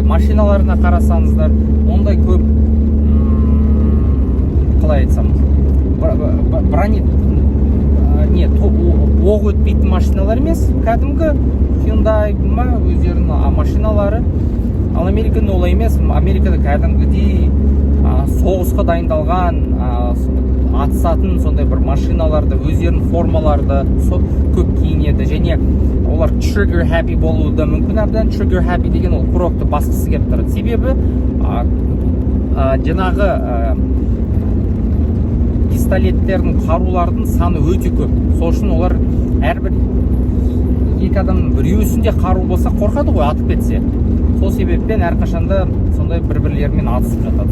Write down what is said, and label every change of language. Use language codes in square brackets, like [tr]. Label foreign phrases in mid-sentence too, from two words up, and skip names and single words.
[kk] Машиналарына қарасаңыздар, ондай көп, қалай айтсам, оқ өтпейтін машиналар емес, кәдімгі Hyundai ма өздерінің машиналары. Ал Америкада олай емес. Америкада кәдімгідей соғысқа дайындалған, атысатын сондай бір машиналарды, өздерінің формаларды көп киінеді, және олар [en] trigger happy [kk] болуы да мүмкін. Әбден [en] trigger happy [kk] деген ол курокты басқысы келіп тұрады. Себебі жаңағы пистолеттердің, қарулардың саны өте көп. Сол үшін олар әрбір екі адамның біреуісінде қару болса қорқады ғой, атып кетсе. Сол себеппен әрқашанда сондай бір-бірлерімен атысып жатады.